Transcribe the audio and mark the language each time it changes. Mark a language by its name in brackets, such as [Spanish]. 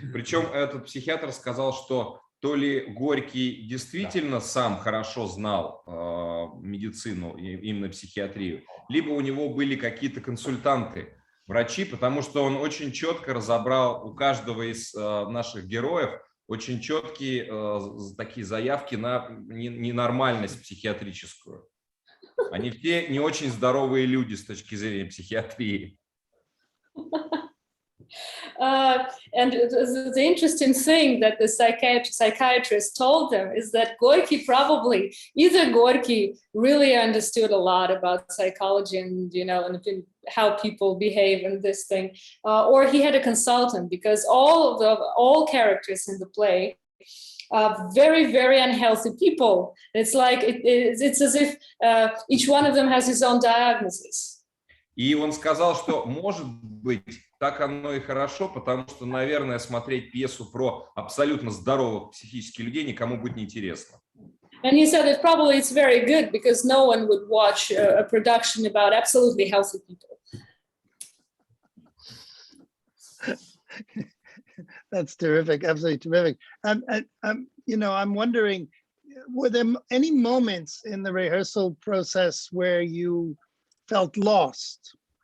[Russian] Причем этот психиатр сказал, что то ли Горький действительно сам хорошо знал медицину, именно психиатрию, либо у него были какие-то консультанты, врачи, потому что он очень четко разобрал у каждого из наших героев очень четкие такие заявки на ненормальность психиатрическую. Они все не очень здоровые люди с точки зрения психиатрии. [English] And the interesting thing that the psychiatrist told them is that Gorky probably, either Gorky really understood a lot about psychology and, you know, and how people behave in this thing, or he had a consultant, because all characters in the play are very, very unhealthy people. It's like, it's as if each one of them has his own diagnosis. [Russian] И он сказал, что, может быть, так оно и хорошо, потому что, наверное, смотреть пьесу про абсолютно здоровых психически людей никому будет неинтересно. [English] And he said that probably it's very good because no one would watch a production about absolutely healthy people. That's terrific, absolutely terrific. You know, I'm wondering, were there any moments in the rehearsal process where you felt lost?